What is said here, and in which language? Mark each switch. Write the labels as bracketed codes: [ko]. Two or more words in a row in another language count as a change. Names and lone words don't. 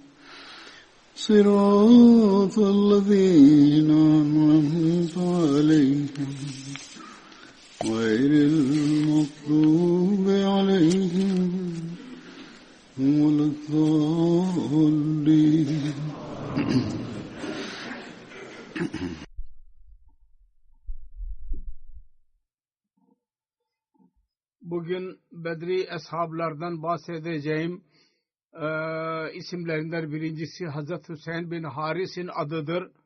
[ar] صراط الذين أنعمت عليهم غير المغضوب عليهم ولا الضالين. [tr] Bugün Bedri eshablardan bahsedeceğim. İsimlerinden birincisi Hazreti Hüseyin bin Haris'in adıdır.